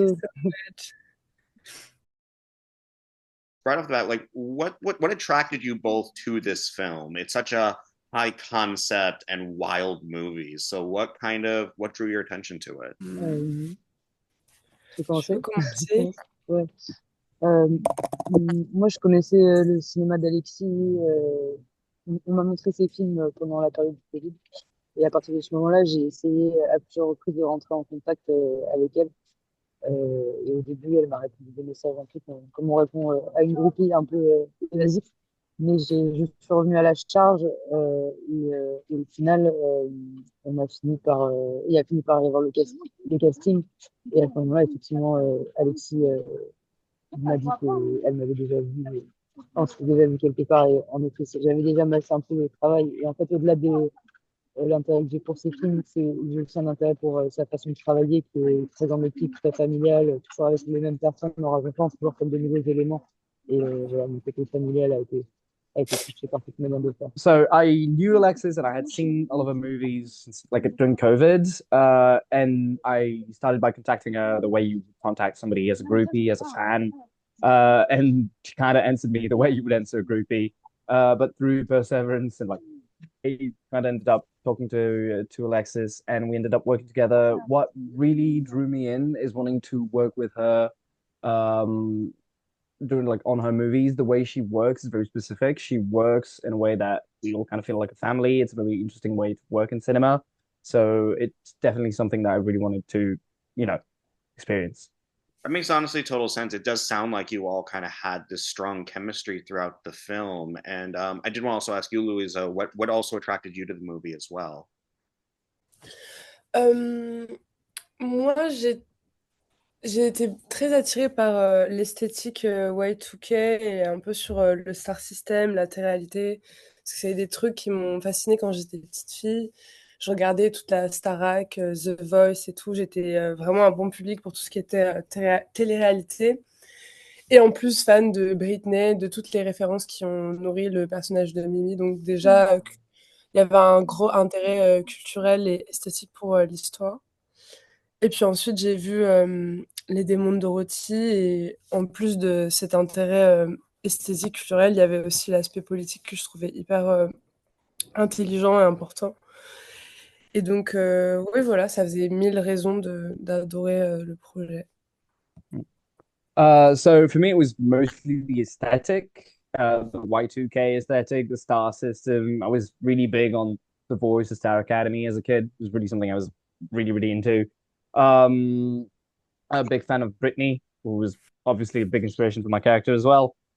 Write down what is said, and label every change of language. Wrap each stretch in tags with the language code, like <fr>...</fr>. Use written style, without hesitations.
<en>you. so much. Right off the bat, like what attracted you both to this film? It's such a high concept and wild movie. So, what drew your attention to it?</en> <fr>Euh, je peux Je peux commencer? commencer. Ouais. Euh, Moi, je connaissais le cinéma d'Alexis. On m'a montré ses films pendant la période du Covid. Et à partir de ce moment-là, j'ai essayé à plusieurs reprises de rentrer en contact avec elle. Et au début, elle m'a répondu des messages un peu comme on répond à une groupie un peu évasif. Mais je suis revenu à la charge et au final, il a fini par y avoir le casting. Et à ce moment-là, effectivement, Alexis m'a dit qu'elle m'avait déjà vu, on s'était déjà vu quelque part. Et en effet, j'avais déjà massé un peu le travail. Et en fait, au-delà de l'intérêt que j'ai pour ces films, j'ai aussi un intérêt pour sa façon de travailler qui est très en équipe, très familiale, toujours avec les mêmes personnes, en rajoutant toujours comme de nouveaux éléments. Et voilà, mon côté familial a été touché par cette manière de faire.</fr> <en>So I knew Alexis and I had seen all of her movies since, like during COVID. And I started by contacting her the way you contact somebody as a groupie, as a fan. And she kind of answered me the way you would answer a groupie. But through perseverance and like I kind of ended up talking to Alexis and we ended up working together. What really drew me in is wanting to work with her um doing like on her movies. The way she works is very specific. She works in a way that we all kind of feel like a family. It's a very interesting way to work in cinema. So it's definitely something that I really wanted to, you know, experience. That makes honestly total sense. It does sound like you all kind of had this strong chemistry throughout the film. And I did want to also ask you, Louisa, what also attracted you to the movie as well?</en> <fr>Euh, Moi, j'ai été très attirée par l'esthétique Y2K et un peu sur le star system, la télé-réalité. Parce que c'est des trucs qui m'ont fascinée quand j'étais petite fille. Je regardais toute la Starac, The Voice et tout. J'étais vraiment un bon public pour tout ce qui était télé-réalité. Et en plus, fan de Britney, de toutes les références qui ont nourri le personnage de Mimi. Donc déjà, il y avait un gros intérêt culturel et esthétique pour l'histoire. Et puis ensuite, j'ai vu Les démons de Dorothy. Et en plus de cet intérêt esthétique, culturel, il y avait aussi l'aspect politique que je trouvais hyper intelligent et important. Et donc, oui, voilà, ça faisait mille raisons d'adorer le projet.</fr> <en>So for me, it was mostly the aesthetic, the Y2K aesthetic, the star system. I was really big on The Voice, the Star Academy as a kid. It was really something I was really into. Um, a big fan of Britney, who was obviously a big inspiration for my character as well.</en>